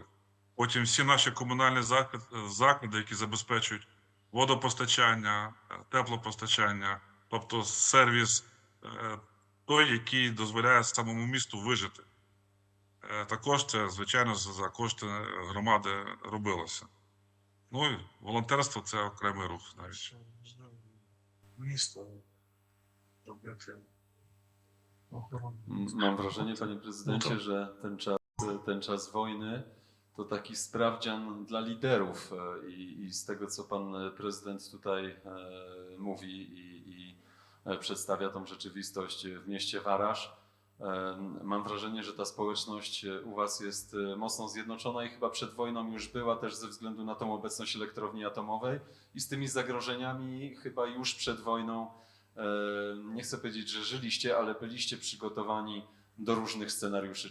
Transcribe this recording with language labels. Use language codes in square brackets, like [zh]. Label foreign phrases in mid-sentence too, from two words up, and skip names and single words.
[uk] Потім всі наші комунальні заклади, які забезпечують водопостачання, теплопостачання, тобто сервіс той, який дозволяє самому місту вижити. Також це, звичайно, за кошти громади робилося. Ну і волонтерство це окремий рух навіть. Що можливо місто робити охорону. [pl] Mam wrażenie, panie prezydencie, że ten czas wojny to taki sprawdzian dla liderów i z tego, co pan prezydent tutaj mówi i przedstawia tą rzeczywistość w mieście Waraż, mam wrażenie, że ta społeczność u was jest mocno zjednoczona i chyba przed wojną już była też ze względu na tą obecność elektrowni atomowej i z tymi zagrożeniami chyba już przed wojną, nie chcę powiedzieć, że żyliście, ale byliście przygotowani do różnych scenariuszy.